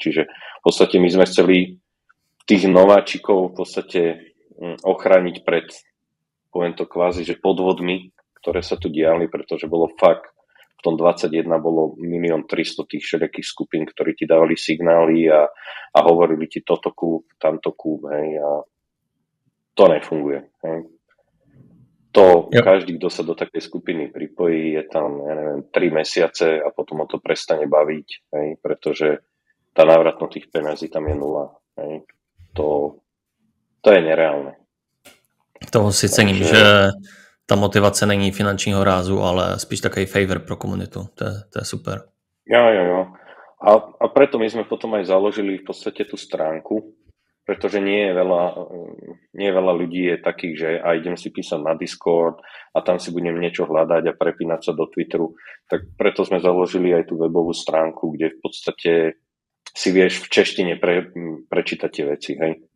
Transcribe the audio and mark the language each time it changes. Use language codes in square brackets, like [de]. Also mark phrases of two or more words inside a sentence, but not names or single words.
[sk] Čiže v podstate my sme chceli tých nováčikov v podstate ochrániť pred, poviem to kvázi, že podvodmi, ktoré sa tu diali, pretože bolo fakt, v tom 21 bolo 1 300 000 tých všelijakých skupín, ktorí ti dávali signály a hovorili ti toto kúp, tamto kúp, a to nefunguje. Každý, kto sa do takej skupiny pripojí, je tam, 3 mesiace a potom ho to prestane baviť, pretože tá návratnosť tých peniazí tam je 0. to je nereálne. [cs] Toho si cením, že ta motivace není finančního rázu, ale spíš takový favor pro komunitu. To je super. Jo. [sk] A preto my sme potom aj založili v podstate tú stránku, pretože nie je veľa ľudí je takých, že idem si písať na Discord a tam si budem niečo hľadať a prepínať sa do Twitteru. Tak preto sme založili aj tú webovú stránku, kde v podstate si vieš v češtine prečítať tie veci, hej.